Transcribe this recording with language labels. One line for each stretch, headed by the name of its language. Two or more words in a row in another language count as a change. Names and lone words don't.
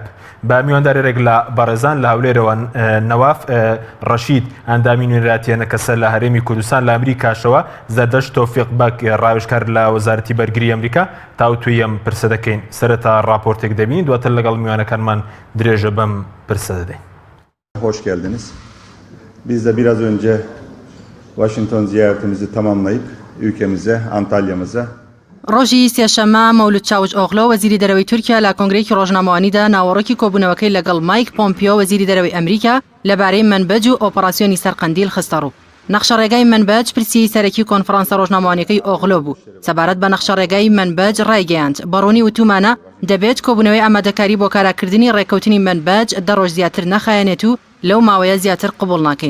Central Kurdish: بە میواندارێک لە بەڕێزان لە هەولێرەوە نەواف ڕەشید ئەندامی نوێنەراتیە کەسە لە هەرێمی کوردستان لە ئەمریکاشەوە زەردەشت تۆفیق بەک ڕاوێژکار لە وەزارەتی بەرگری ئەمریکا تاوتوی ئەم پرسە دەکەین. سەرەتا راپۆرتێک دەبین دواتر لەگەڵ میوانەکانمان درێژە بەم پرسە دەدەین.
Turkish: Hoş geldiniz. Biz de biraz önce Washington ziyaretimizi tamamlayıp ülkemize, Antalya'mıza
Central Kurdish: ڕۆژی سێشەممە مەولود چاوژئۆغڵۆ وەزیری دەرەوەی تورکیا لە کۆنگرەیەکی ڕۆژنامەوانیدا ناوەڕۆکی کۆبوونەوەکەی لەگەڵ مایک پۆمپیۆ وەزیری دەرەوەی ئەمریکا لەبارەی منبەج و ئۆپەراسیۆنی سەرقەندیل خستە ڕوو. نەخشە ڕێگای منبەج پرسی سەرەکی کۆنفرانسە ڕۆژنامەوانیەکەی ئۆغڵۆ بوو. سەبارەت بە نەخشە ڕێگای منبەج ڕایگەیاند. بەڕوونی وتومانە دەبێت کۆبوونەوەی ئامادەکاری بۆ کاراکردنی ڕێکەوتنی منبەج دە ڕۆژ زیاتر نەخایەنێت و لەو ماوەیە زیاتر قبوڵ ناکەین.